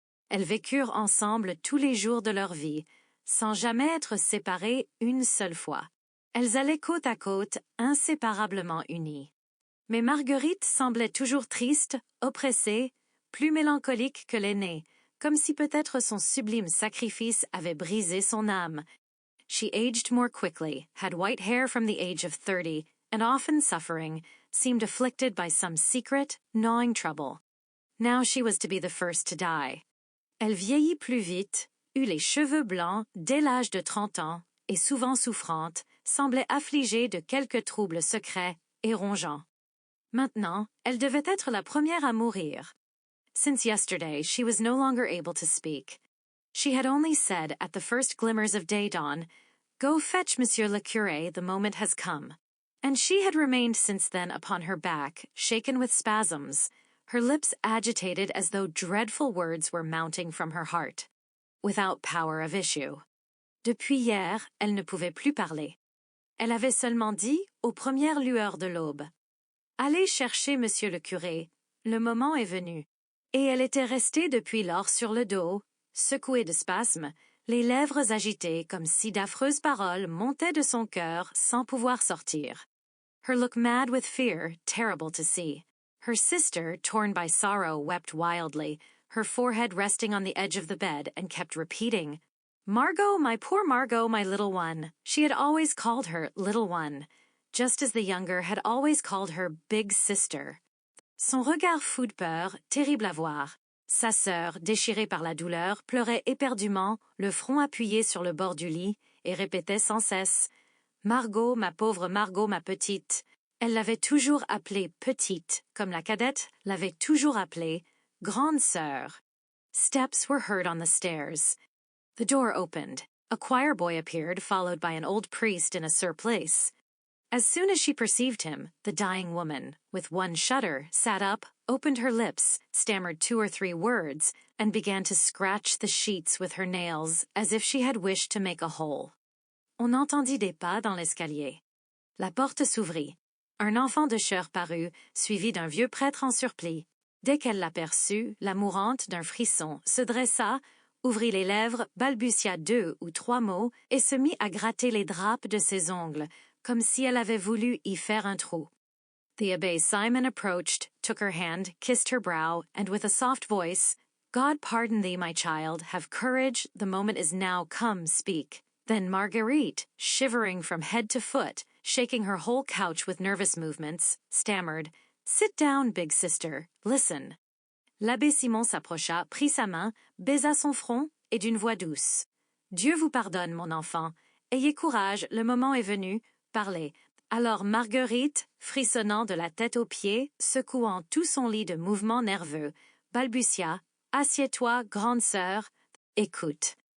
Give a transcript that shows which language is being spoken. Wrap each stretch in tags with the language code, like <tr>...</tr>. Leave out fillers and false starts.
<fr>Elles vécurent ensemble tous les jours de leur vie, sans jamais être séparées une seule fois. Elles allaient côte à côte, inséparablement unies. Mais Marguerite semblait toujours triste, oppressée, plus mélancolique que l'aînée, comme si peut-être son sublime sacrifice avait brisé son âme.</fr> <en>She aged more quickly, had white hair from the age of 30, and often suffering, seemed afflicted by some secret, gnawing trouble. Now she was to be the first to die.</en> <fr>Elle vieillit plus vite, eut les cheveux blancs dès l'âge de 30 ans, et souvent souffrante, semblait affligée de quelques troubles secrets et rongeants. Maintenant, elle devait être la première à mourir.</fr> <en>Since yesterday, she was no longer able to speak. She had only said at the first glimmers of day dawn, "Go fetch Monsieur le Curé, the moment has come." And she had remained since then upon her back, shaken with spasms, her lips agitated as though dreadful words were mounting from her heart, without power of issue.</en> <fr>Depuis hier, elle ne pouvait plus parler. Elle avait seulement dit, aux premières lueurs de l'aube, "Allez chercher Monsieur le Curé, le moment est venu." Et elle était restée depuis lors sur le dos, secouée de spasmes, les lèvres agitées comme si d'affreuses paroles montaient de son cœur sans pouvoir sortir.</fr> <en>Her look mad with fear, terrible to see. Her sister, torn by sorrow, wept wildly, her forehead resting on the edge of the bed, and kept repeating, "Margot, my poor Margot, my little one." She had always called her little one, just as the younger had always called her big sister.</en> <fr>Son regard fou de peur, terrible à voir. Sa sœur, déchirée par la douleur, pleurait éperdument, le front appuyé sur le bord du lit, et répétait sans cesse, "Margot, ma pauvre Margot, ma petite." Elle l'avait toujours appelée petite, comme la cadette l'avait toujours appelée grande sœur.</fr> <en>Steps were heard on the stairs. The door opened. A choir boy appeared, followed by an old priest in a surplice. As soon as she perceived him, the dying woman, with one shudder, sat up, opened her lips, stammered 2 or 3 words, and began to scratch the sheets with her nails, as if she had wished to make a hole.</en> <fr>On entendit des pas dans l'escalier. La porte s'ouvrit. Un enfant de chœur parut, suivi d'un vieux prêtre en surplis. Dès qu'elle l'aperçut, la mourante, d'un frisson, se dressa, ouvrit les lèvres, balbutia 2 ou 3 mots, et se mit à gratter les drapes de ses ongles, comme si elle avait voulu y faire un trou.</fr> <en>The Abbé Simon approached, took her hand, kissed her brow, and with a soft voice, "God pardon thee, my child, have courage, the moment is now come, speak." Then Marguerite, shivering from head to foot, shaking her whole couch with nervous movements, stammered, "Sit down, big sister, listen."</en> <fr>L'abbé Simon s'approcha, prit sa main, baisa son front, et d'une voix douce, "Dieu vous pardonne, mon enfant. Ayez courage, le moment est venu. Parlez." Alors Marguerite, frissonnant de la tête aux pieds, secouant tout son lit de mouvements nerveux, balbutia, "Assieds-toi, grande sœur, écoute."</fr>